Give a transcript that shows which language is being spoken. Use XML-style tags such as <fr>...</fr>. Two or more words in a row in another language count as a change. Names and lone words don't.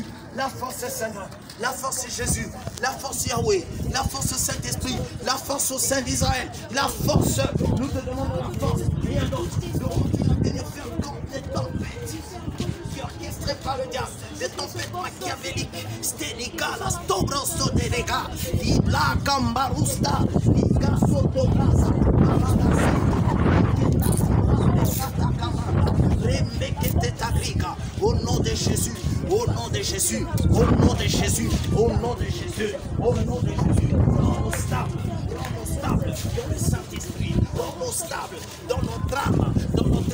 <fr>La force est Seigneur, la force est Jésus, la force Yahweh, la force au Saint-Esprit, la force au Saint d'Israël, la force, nous te demandons la force, rien d'autre, de continuer à tenir ferme contre les tempêtes qui orchestrées par le diable, des tempêtes machiavéliques, sténicales, stobroso de lega, ibla gambarusta, iga sotobrasa, au nom de Jésus, au nom de Jésus, au nom de Jésus, au nom de Jésus, au nom de Jésus, rends-nous stables dans le Saint-Esprit, rends-nous stables dans notre âme, dans notre</fr>